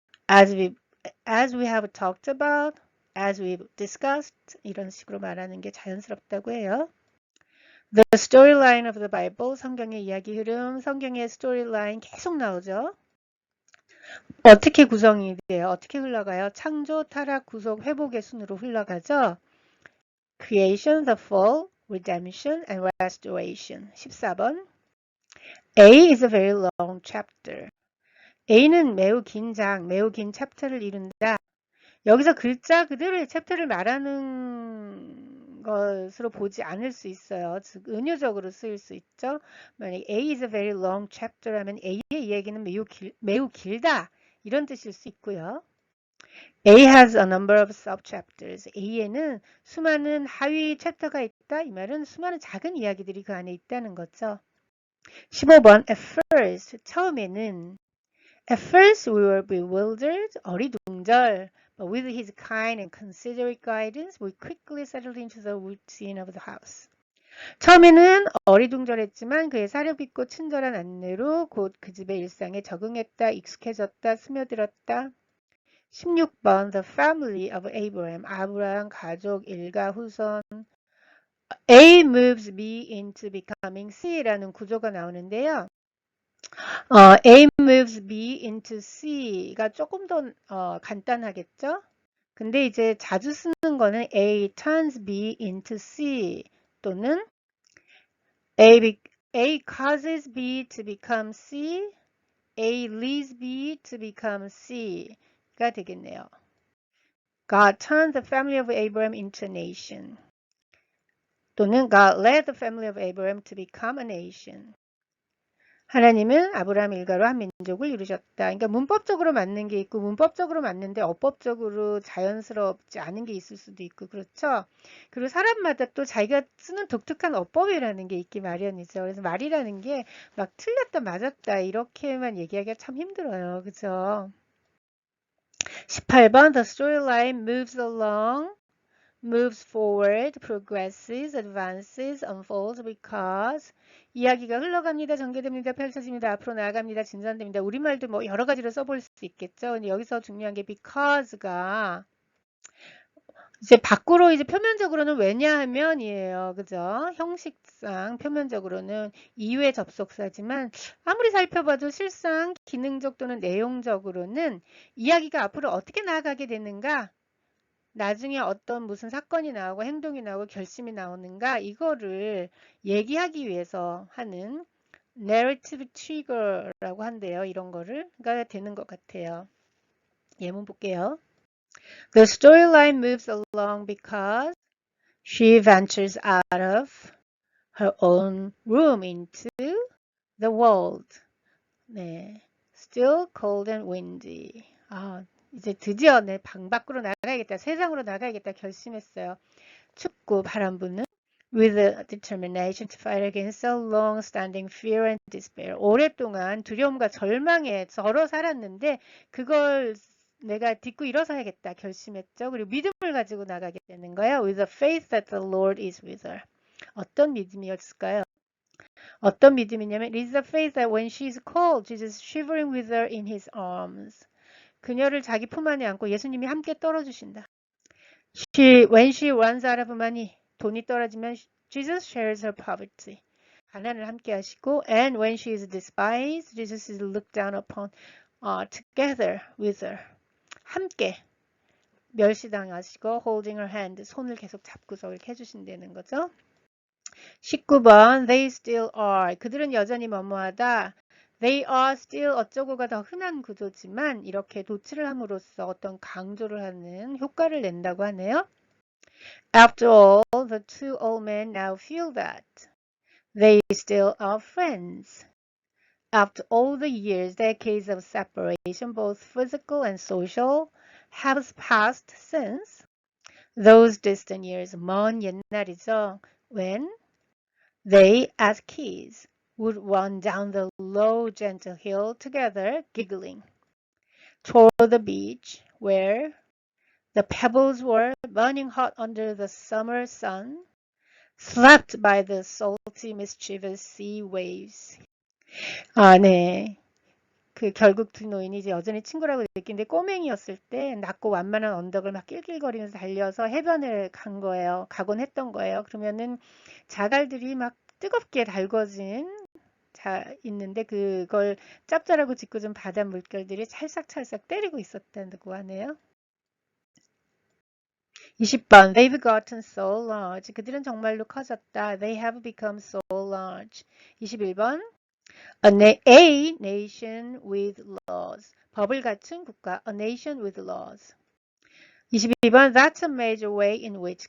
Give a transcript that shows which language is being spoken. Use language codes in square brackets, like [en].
[en] As we have talked about, as we've discussed [ko] 이런 식으로 말하는 게 자연스럽다고 해요. [en] The storyline of the Bible, [ko] 성경의 이야기 흐름, 성경의 스토리라인 계속 나오죠. 어떻게 구성이 돼요? 어떻게 흘러가요? 창조, 타락, 구속, 회복의 순으로 흘러가죠. [en] Creation, the fall, redemption, and restoration. 14번. A is a very long chapter. [ko] A는 매우 긴 챕터를 이룬다. 여기서 글자 그대로의 챕터를 말하는 것으로 보지 않을 수 있어요. 즉 은유적으로 쓰일 수 있죠. 만약 [en] A is a very long chapter [ko] 하면 A의 이야기는 매우 길다 이런 뜻일 수 있고요. [en] A has a number of sub-chapters. [ko] A에는 수많은 하위 챕터가 있다. 이 말은 수많은 작은 이야기들이 그 안에 있다는 거죠. [en] 15번 at first, 처음에는 At first we were bewildered, 어리둥절. But with his kind and considerate guidance, we quickly settled into the routine of the house. [ko] 처음에는 어리둥절했지만 그의 사려깊고 친절한 안내로 곧 그 집의 일상에 적응했다, 익숙해졌다, 스며들었다. [en] 16번 The family of Abraham. [ko] 아브라함 가족 일가 후손. [en] A moves B into becoming C라는 [ko] 구조가 나오는데요. [en] A moves B into C가 [ko] 조금 더 간단하겠죠? 근데 이제 자주 쓰는 거는 [en] A turns B into C 또는 A causes B to become C, A leads B to become C가 [ko] 되겠네요. [en] God turned the family of Abraham into a nation. 또는 God led the family of Abraham to become a nation. [ko] 하나님은 아브라함 일가로 한 민족을 이루셨다. 그러니까 문법적으로 맞는 게 있고 문법적으로 맞는데 어법적으로 자연스럽지 않은 게 있을 수도 있고 그렇죠. 그리고 사람마다 또 자기가 쓰는 독특한 어법이라는 게 있기 마련이죠. 그래서 말이라는 게 막 틀렸다 맞았다 이렇게만 얘기하기가 참 힘들어요. 그죠? [en] 18번 The storyline moves along, moves forward, progresses, advances, unfolds because [ko] 이야기가 흘러갑니다. 전개됩니다. 펼쳐집니다. 앞으로 나아갑니다. 진전됩니다. 우리말도 뭐 여러 가지로 써볼 수 있겠죠. 근데 여기서 중요한 게 because가 이제 밖으로 이제 표면적으로는 왜냐하면이에요. 그죠? 형식상 표면적으로는 이외 접속사지만 아무리 살펴봐도 실상 기능적 또는 내용적으로는 이야기가 앞으로 어떻게 나아가게 되는가 나중에 어떤 무슨 사건이 나오고 행동이 나오고 결심이 나오는가 이거를 얘기하기 위해서 하는 narrative trigger라고 한대요. 이런 거가 되는 것 같아요. 예문 볼게요. [en] The storyline moves along because she ventures out of her own room into the world. 네, still cold and windy. [ko] 이제 드디어 내 방 밖으로 나가야겠다. 세상으로 나가야겠다 결심했어요. 춥고 바람 부는 [en] with a determination to fight against a long-standing fear and despair. [ko] 오랫동안 두려움과 절망에 절어 살았는데 그걸 내가 딛고 일어서야겠다 결심했죠. 그리고 믿음을 가지고 나가게 되는 거예요. [en] With a faith that the Lord is with her. [ko] 어떤 믿음이었을까요? 어떤 믿음이냐면 [en] It is a faith that when she is cold, Jesus shivering with her in his arms. [ko] 그녀를 자기 품 안에 안고 예수님이 함께 떨어주신다. [en] When she runs out of money, [ko] 돈이 떨어지면 [en] Jesus shares her poverty. [ko] 가난을 함께 하시고 [en] and when she is despised, Jesus is looked down upon together with her. [ko] 함께 멸시당하시고 [en] holding her hand, [ko] 손을 계속 잡고서 이렇게 해주신다는 거죠. [en] 19번 They still are. [ko] 그들은 여전히 뭐뭐하다. [en] They are still [ko] 어쩌고가 더 흔한 구조지만 이렇게 도치를 함으로써 어떤 강조를 하는 효과를 낸다고 하네요. [en] After all, the two old men now feel that they still are friends. After all the years, decades of separation, both physical and social, have passed since those distant years, [ko] 먼 옛날이죠. [en] When they, as kids, would run down the low, gentle hill together, giggling, toward the beach, where the pebbles were burning hot under the summer sun, slapped by the salty, mischievous sea waves. [ko] 아, 네. 결국 두 노인이 이제 여전히 친구라고 느끼는데 꼬맹이였을 때 낮고 완만한 언덕을 막 낄낄거리면서 달려서 해변을 가곤 했던 거예요. 그러면은 자갈들이 막 뜨겁게 달궈진 있는데 그걸 짭짤하고 짓궂은 바다 물결들이 찰싹찰싹 때리고 있었다고 하네요. [en] 20번 They've gotten so large. [ko] 그들은 정말로 커졌다. [en] They have become so large. 21번 A nation with laws. [ko] 법을 갖춘 국가. [en] A nation with laws. 22번 That's a major way in which.